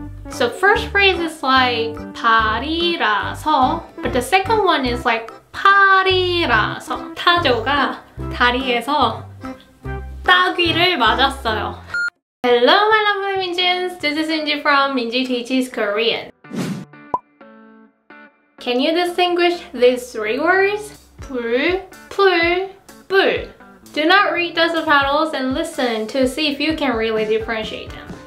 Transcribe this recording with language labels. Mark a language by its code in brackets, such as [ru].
[en] So first phrase is like [ko] 다리라서, [en] but the second one is like [ko] 파리라서. 타조가 다리에서 따귀를 맞았어요. [en] Hello my lovely Minjians, this is Minji from Minji Teaches Korean. Can you distinguish these three words? [ko] 불, 풀, 뿔. [en] Do not read the subtitles and listen to see if you can really differentiate them.